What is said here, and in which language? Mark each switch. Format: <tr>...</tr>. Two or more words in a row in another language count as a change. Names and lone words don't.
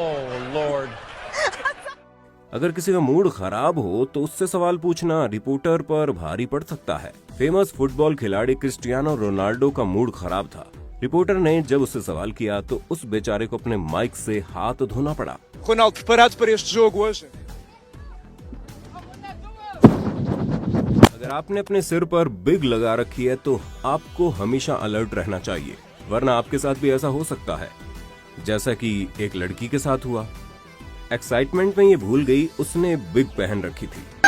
<en>Oh Lord.</en> <hi>अगर किसी का मूड खराब हो तो उससे सवाल पूछना रिपोर्टर पर भारी पड़ सकता है। फेमस फुटबॉल खिलाड़ी क्रिस्टियानो रोनाल्डो का मूड खराब था। रिपोर्टर ने जब उससे सवाल किया तो उस बेचारे को अपने माइक से हाथ धोना पड़ा।</hi> <pt>Ronaldo, preparado para este jogo hoje?</pt> <hi>अगर आपने अपने सिर पर बिग लगा रखी है तो आपको हमेशा अलर्ट रहना चाहिए, वरना आपके साथ भी ऐसा हो सकता है जैसा कि एक लड़की के साथ हुआ। एक्साइटमेंट में ये भूल गई उसने बिग पहन रखी थी।</hi>